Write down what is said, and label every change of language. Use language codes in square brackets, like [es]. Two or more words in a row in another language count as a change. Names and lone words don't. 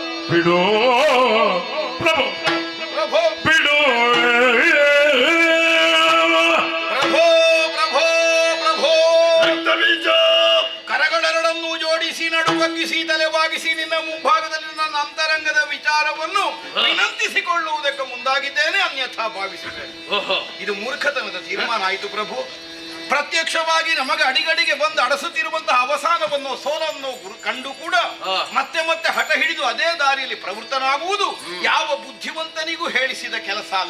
[kn] ಬಿಡೋ ಪ್ರಭು ಪ್ರಭೋ ಬಿಡೋ ಪ್ರಭೋ ಪ್ರಭೋ ಪ್ರಭೋ ರಕ್ತಬೀಜ ಕರಗಳೆರಡನ್ನು ಜೋಡಿಸಿ ನಡುಬಗ್ಗಿಸಿ ತಲೆ ಬಾಗಿಸಿ ನಿನ್ನ ಮುಂಭಾಗದಲ್ಲಿ ನನ್ನ ಅಂತರಂಗದ ವಿಚಾರವನ್ನು ವಿನಂತಿಸಿಕೊಳ್ಳುವುದಕ್ಕೆ ಮುಂದಾಗಿದ್ದೇನೆ, ಅನ್ಯಥಾ ಭಾವಿಸಿದ್ದೇನೆ. ಇದು ಮೂರ್ಖತನದ ತೀರ್ಮಾನ ಆಯಿತು ಪ್ರಭು. ಪ್ರತ್ಯಕ್ಷವಾಗಿ ನಮಗೆ ಅಡಿಗಡಿಗೆ ಬಂದು ಅಡಸುತ್ತಿರುವಂತಹ ಅವಸಾನವನ್ನು ಸೋಲನ್ನು ಕಂಡು ಕೂಡ ಮತ್ತೆ ಮತ್ತೆ ಹಠ ಹಿಡಿದು ಅದೇ ದಾರಿಯಲ್ಲಿ ಪ್ರವೃತ್ತನಾಗುವುದು ಯಾವ ಬುದ್ಧಿವಂತನಿಗೂ ಹೇಳಿಸಿದ ಕೆಲಸ ಅಲ್ಲ.